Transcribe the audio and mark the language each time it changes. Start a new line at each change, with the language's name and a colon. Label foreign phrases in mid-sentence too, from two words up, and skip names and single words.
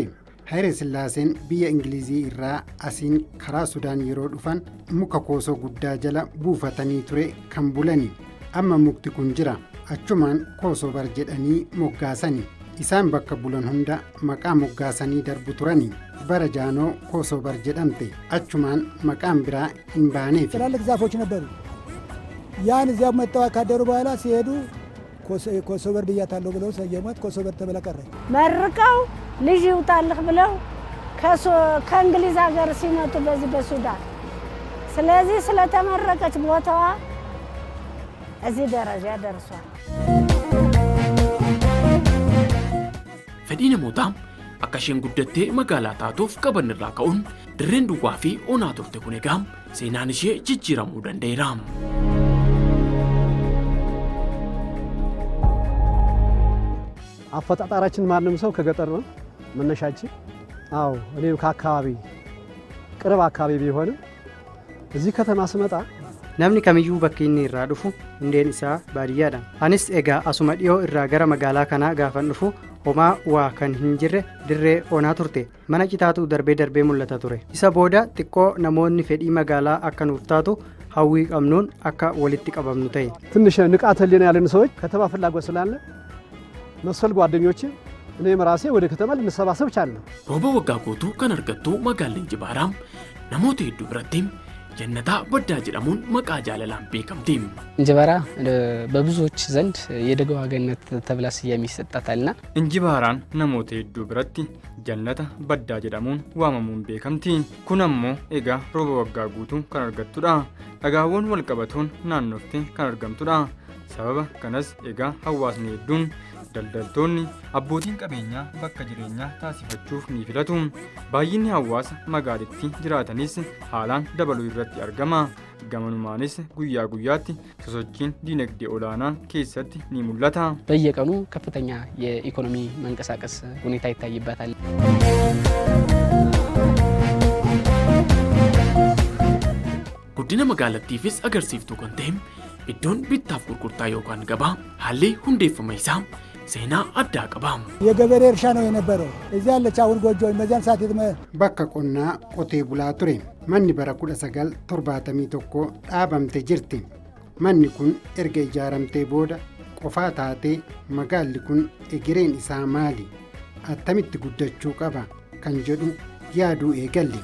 Oromo: Haayile Sillaaseen biyya Ingilizii irraa asiin karaa Sudaan yeroo dhufan muka koosoo guddaa jala buufatanii ture kan bulani. Amma mukti kun jira. Achumaan Kosobar jedhanii moggaasani. Isaan bakka bulan hunda maqaa moggaasanii darbu turani. Bara Jaanoo Kosobar jedhamte. Achumaan maqaan biraa hin baaneef.
Amharic: ትላልቅ ዛፎች ነበሩ። ያን እዚያ መጥተው ካደሩ በኋላ ሲሄዱ ኮሶበር ብያታለሁ ብለው ሰየሟት። ኮሶበር ተብላ ቀረች። መርቀው ልጅ ይውጣልህ ብለው ከእንግሊዝ ሀገር ሲመጡ በዚህ በሱዳን ስለዚህ ስለተመረቀች ቦታዋ እዚህ ደረጃ ደርሷል።
Oromo: fedhii namootaa akka isheen guddattee magaalaa taatuuf qaban irraa ka'uun dirreen duwwaa fi onaa turte kun egaa seenaan ishee jijjiiramuu danda'eera.
Amharic: አፈጣጣራችን ማንም ሰው ከገጠር ነው መነሻችን። አዎ እኔም ከአካባቢ ቅርብ አካባቢ ቢሆንም እዚህ ከተማ ስመጣ
Oromo: namni kamiyyuu bakki inni irraa dhufu hundeen isaa baadiyyaadha. Anis egaa asuma dhiyoo irraa gara magaalaa kanaa gaafan dhufu homaa waa kan hin jirre dirree onaa turte. Mana citaatu darbee mul'ata ture. Isa booda xiqqoo namoonni fedhii magaalaa akka nuuf taatu hawwii qabnuun akka walitti qabamnu ta'e.
Amharic: ትንሽ ንቃተ ህሊና ያለን ሰዎች ከተማ ፍላጎት ስላለ መሰል ጓደኞቼ እኔም ራሴ ወደ ከተማ ልንሰባሰብ ቻልን።
Oromo: rooba waggaa guutuu kan argattu magaalli Injibaaraam namoota hedduu biratti jannata baddaa jedhamuun maqaa jaalalaan beekamti.
Amharic: እንጅባራ በብዙዎች ዘንድ የደጋዋ ገነት ተብላ ስያሜ ይሰጣታልና
Oromo: እንጅባራን namoota hedduu biratti jannata baddaa jedhamuun waamamuun beekamti. Kun ammoo egaa rooba waggaa guutuu kan argattudha. Dhagaawwan wal qabatuun naannootti kan argamtudha. Sababa kanas egaa hawaasni hedduun daldaltoonni abbootiin qabeenyaa bakka jireenyaa taasifachuuf ni filatu. Baay'inni hawaasa magaalittii jiraatanis haalaan dabaluu irratti argama. Gamanumaanis guyyaa guyyaatti sosochiin diinagdee olaanaa keessatti ni mul'ata.
Amharic: በየቀኑ ከፍተኛ የኢኮኖሚ መንቀሳቀስ ሁኔታ ይታይባታል።
Oromo: guddina magaalattiifis agarsiiftuu kan ta'e iddoon bittaaf gurgurtaa yookaan gabaa haalli hundeeffama isaa seenaa addaa qaba.
Amharic: የገበሬ እርሻ ነው የነበረው። እዚያ ያለች አሁን ጎጆ መዛን ሰዓት
Oromo: bakka qonnaa qotee bulaa ture. Manni bara 1971 dhaabamte jirti. Manni kun erga ijaaramtee booda qofaa taatee magaalli kun egereen isaa maali? Attamitti guddachuu qaba kan jedhu yaaduu eegalle.